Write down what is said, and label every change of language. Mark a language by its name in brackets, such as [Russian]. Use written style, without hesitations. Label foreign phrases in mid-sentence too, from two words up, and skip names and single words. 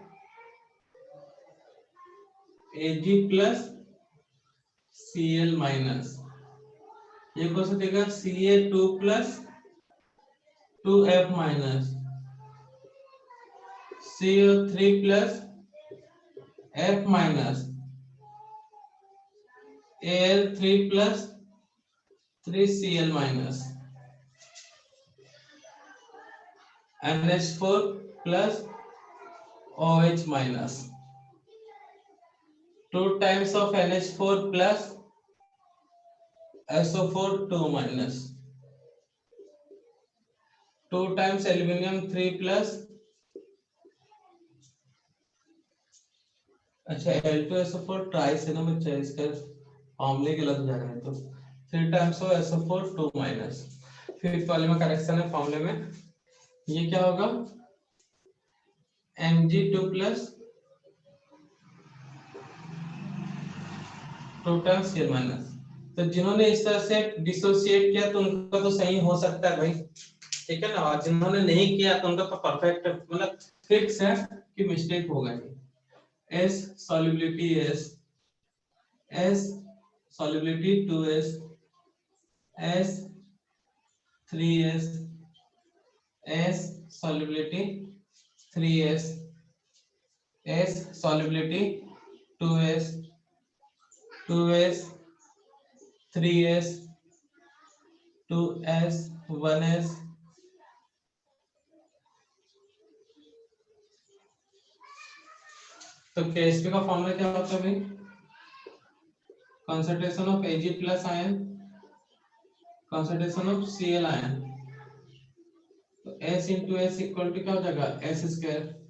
[English] Ag plus Cl minus, [Hindi] ये कौन सा देगा, [English] Ca2 plus 2F minus, CO3 plus F minus, Al3 plus 3Cl minus, NH4 plus OH minus, 2 times of NH4 plus SO4 2 minus, 2 times aluminium 3 plus, [Hindi] अच्छा Al2SO4 ट्राइस है ना बच्चा, इसका फॉर्मूले गलत हो जाएगा, तो [English] 3 times of SO4 2 minus, [Hindi] फिफ्थ वाले में करेक्शन है फॉर्मूले में, ये क्या होगा [English] Mg2 plus 2 times Cl minus। [Hindi] तो जिन्होंने इस तरह से डिसोसिएट किया तो उनका तो सही हो सकता है भाई, ठीक है ना, और जिन्होंने नहीं किया तो उनका तो परफेक्ट मतलब फिक्स है कि मिस्टेक होगा ही। [English] S solubility S solubility 2S, S 3S, S solubility 3S, S solubility 2S, 2S 3S, 2S 1S, [Hindi] तो KSP का फॉर्मूला क्या होता है भाई, [English] concentration of Ag plus ion, concentration of Cl ion, [Hindi] तो [English] S into S equal to [Hindi] क्या हो जाएगा [English] S square,